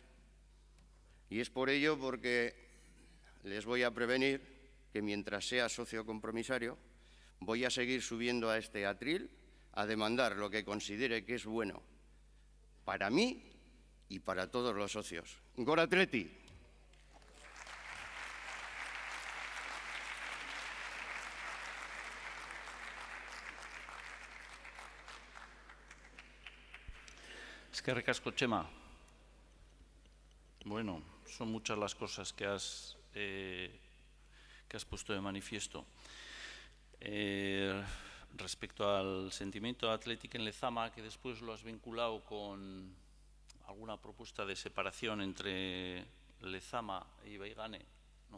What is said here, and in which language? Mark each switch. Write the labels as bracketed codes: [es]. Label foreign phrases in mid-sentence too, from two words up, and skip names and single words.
[es] Y es por ello porque les voy a prevenir que mientras sea socio compromisario voy a seguir subiendo a este atril a demandar lo que considere que es bueno para mí y para todos los socios. [eu] ¡Gora Atleti! Eskerrik asko, Txema. [es] Bueno, son muchas las cosas que has puesto de manifiesto. Respecto al sentimiento atlético en Lezama, que después lo has vinculado con alguna propuesta de separación entre Lezama e Ibaigane, ¿no?